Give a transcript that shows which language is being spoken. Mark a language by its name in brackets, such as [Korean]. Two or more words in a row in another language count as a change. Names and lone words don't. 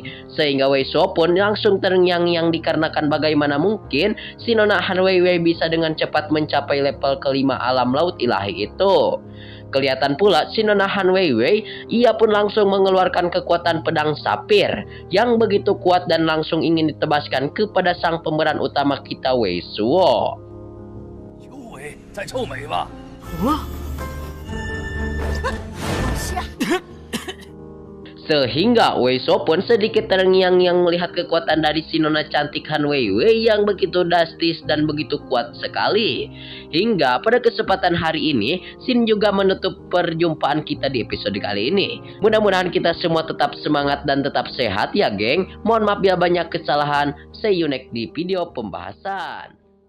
[Indonesian] Sehingga Wei Suo pun langsung terngiang-ngiang dikarenakan bagaimana mungkin si Nona Han Weiwei bisa dengan cepat mencapai level kelima alam laut ilahi itu. Kelihatan pula si Nona Han Weiwei, ia pun langsung mengeluarkan kekuatan pedang sapir yang begitu kuat dan langsung ingin ditebaskan kepada sang pemeran utama kita Wei Suo. [Chinese] 有为在臭美吧？ [Indonesian] Sehingga Wei Suo pun sedikit terngiang-ngiang melihat kekuatan dari si Nona cantik Han Weiwei yang begitu drastis dan begitu kuat sekali. Hingga pada kesempatan hari ini, Sin juga menutup perjumpaan kita di episode kali ini. Mudah-mudahan kita semua tetap semangat dan tetap sehat ya geng. Mohon maaf bila banyak kesalahan. [English] See you next [Indonesian] di video pembahasan.